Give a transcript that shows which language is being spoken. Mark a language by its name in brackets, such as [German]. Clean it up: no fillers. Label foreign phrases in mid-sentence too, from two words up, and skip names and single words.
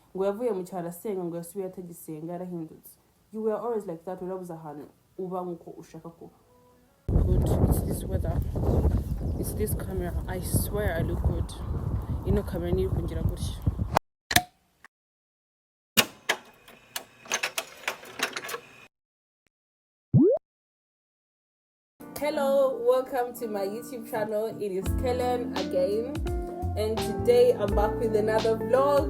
[Kinyarwanda] ngo yavuye mu cyaro asenga ngo yasubiye atagisenga yarahindutse. [English] You were always like that [Kinyarwanda] urabuze ahantu uba nkuko ushaka ko. [English] Good, it's this weather, it's this camera. I swear I look good. [Kinyarwanda] Ino camera niri kungira gutya. [English] Hello, welcome to my YouTube channel. It is Kellen again, and today I'm back with another vlog.